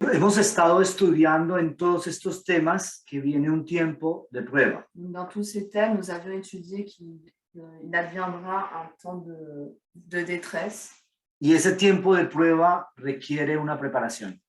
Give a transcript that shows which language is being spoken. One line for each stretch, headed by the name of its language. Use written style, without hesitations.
Spanish: Hemos estado estudiando en todos estos temas que viene un tiempo de prueba.
French: Dans tous ces thèmes, nous avions étudié qu'il adviendra un temps de détresse.
Spanish: Y ese tiempo de prueba requiere una preparación.